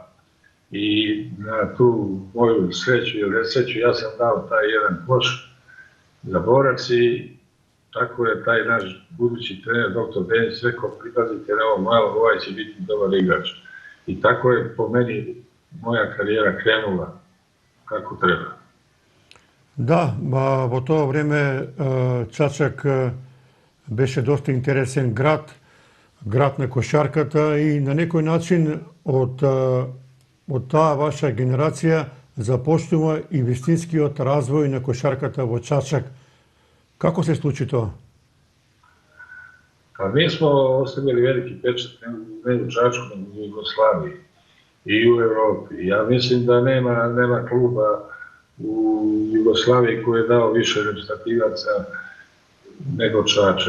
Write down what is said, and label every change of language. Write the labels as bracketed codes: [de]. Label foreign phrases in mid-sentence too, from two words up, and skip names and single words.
[sr] I na tu moju sreću ili nesreću ja sam dao taj jedan koš za borac i tako je taj naš budući trener, dr. Denić, rekao, pripazite na ovo malo, ovaj će biti dobar igrač. I tako je po meni moja karijera krenula kako treba. [mk] Да, во тоа време Чачак беше доста интересен град на кошарката и на некој начин од таа ваша генерација започнува и вистинскиот развој на кошарката во Чачак. Како се случи тоа? [sr] Pa mi smo ostavili veliki pečat ne u Čačku, nego u Jugoslaviji i u Evropi. Ja mislim da nema kluba u Jugoslaviji koji je dao više reprezentativaca nego Čačak.